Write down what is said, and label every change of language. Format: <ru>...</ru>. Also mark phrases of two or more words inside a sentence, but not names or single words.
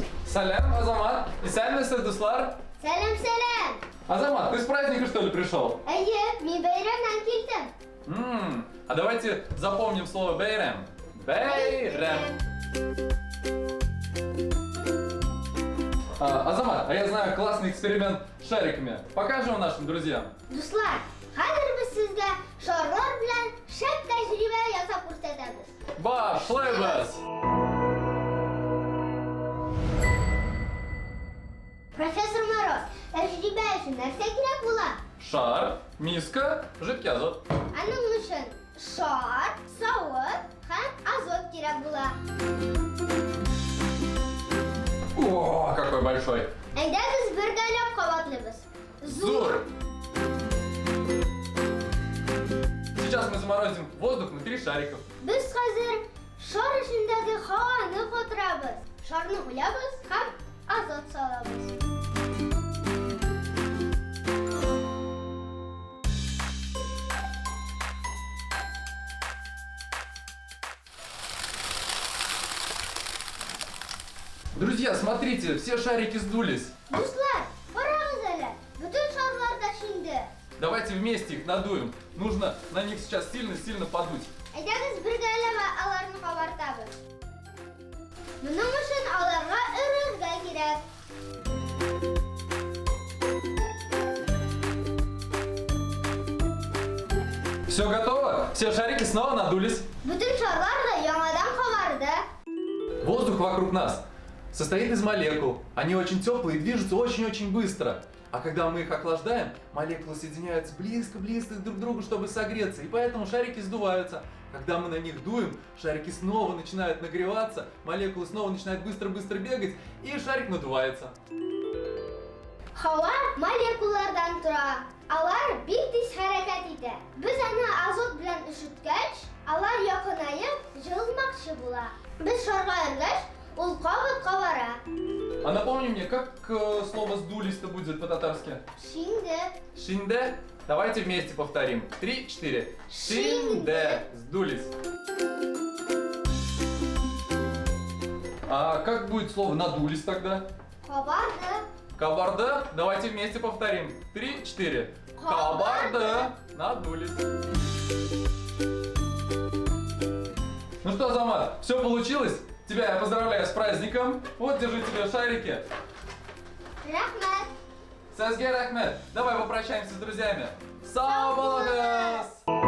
<kk>Салям, Азамат. И сәлеметсіз, достар. Сәлем, сәлем.</kk> <ru>Азамат, ты с праздника что ли пришел?</ru> <tt>Әйе, мен бәйрәмнән килдем.</tt> <ru>А давайте запомним слово бейрем. Бейрем. Азамат, а я знаю классный эксперимент с шариками. Покажем нашим друзьям.</ru> <tt>Дуслар, хәзер без сезгә шарлар белән шәп тәҗрибә ясап күрсәтәбез. Башлайбыз. Профессор Мороз, тәҗрибә өчен нәрсә кирәк була?</tt> <ru>Шар, миска, жидкий азот.</ru> <tt>Аның өчен шар, савыт һәм азот кирәк була.</tt> <ru>О, какой большой.</ru> <tt>Әйдә без бергәләп кабатлыйбыз. Зур.</tt> <ru>Сейчас мы заморозим воздух внутри шариков.</ru> <tt>Без хәзер шар эчендәге һаваны котырабыз. Шарны уйлабыз һәм азот салабыз.</tt> <ru>Друзья, смотрите, все шарики сдулись.</ru> <tt>Дуслар, карагыз әле. Бүтән шарлар да шинде.</tt> <ru>Давайте вместе их надуем. Нужно на них сейчас сильно-сильно подуть.</ru> <tt>Әйдәгез бергәләп аларны кабартабыз. Моның өчен аларга өрергә кирәк.</tt> <ru>Все готово? Все шарики снова надулись.</ru> <tt>Бүтән шарлар да яңадан кабарды.</tt> <ru>Воздух вокруг нас состоит из молекул. Они очень теплые и движутся очень-очень быстро. А когда мы их охлаждаем, молекулы соединяются близко-близко друг к другу, чтобы согреться. И поэтому шарики сдуваются. Когда мы на них дуем, шарики снова начинают нагреваться, молекулы снова начинают быстро-быстро бегать, и шарик надувается.</ru> <tt>Һава молекулалардан тора. Алар бик тиз хәрәкәт итә. Без аны азот белән өшеткәч, алар якынайып, җылынмакчы була. Без шарга өргәч, ул кабат кабара.</tt> <ru>А напомни мне, как слово «сдулись»-то будет по-татарски?</ru> <tt>Шинде. Шинде?</tt> <ru>Давайте вместе повторим. 3-4. Шинде. Сдулись. А как будет слово «надулись» тогда?</ru> <tt>Кабарды. Кабарда.</tt> <ru>Давайте вместе повторим. 3-4. Кабарда. Надулись. Ну что, Азамат, все получилось? Тебя я поздравляю с праздником. Вот, держи тебе шарики.</ru> <tt>Рәхмәт. Сәзгә рәхмәт.</tt> <ru>Давай попрощаемся с друзьями.</ru> <kk>Сау болыңыз!</kk>